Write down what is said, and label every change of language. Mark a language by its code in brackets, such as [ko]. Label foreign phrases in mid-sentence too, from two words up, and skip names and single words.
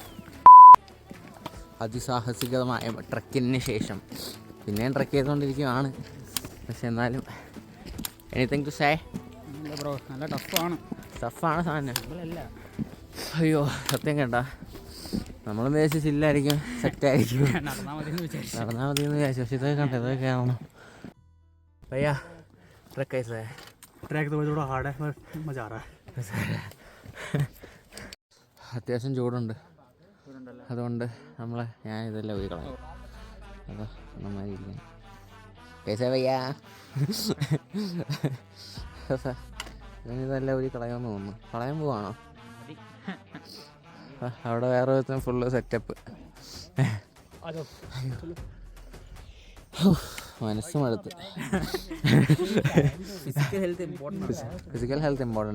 [ml] അതിസാഹസികമായ ട്രക്കിന് ശേഷം പിന്നെയും ട്രക്ക് ചെയ്തുകൊണ്ടിരിക്കുകയാണ്. പക്ഷെ എന്നാലും [en] anything to say bro. [ml] നല്ല ടഫാണ് സാധനം. അയ്യോ സത്യം കേട്ടാ നമ്മൾ വിചാരിച്ചില്ലായിരിക്കും സെറ്റായിരിക്കും നടന്നാൽ മതി എന്ന് വിചാരിച്ചു. പക്ഷെ ഇതൊക്കെ കണ്ടോ, ഇതൊക്കെ ആണോ [hi] भैया ट्रक कैसा है? ट्रैक तो थोड़ा हार्ड है पर मज़ा आ रहा है. [ml] അത്യാവശ്യം ചൂടുണ്ട്. അതുകൊണ്ട് ഞാൻ ഇതെല്ലാം ഒരു കളയും. അതോ നന്നായിരിക്കും. [hi] कैसा भैया? [ml] ഇതെല്ലാം ഒരു കളയാമെന്ന് തോന്നുന്നു. കളയാൻ പോവാണോ? അവിടെ വേറെ ഒരുത്തൻ ഫുള്ള് സെറ്റപ്പ്. മനസ്സും അടുത്ത്. [en] physical health important.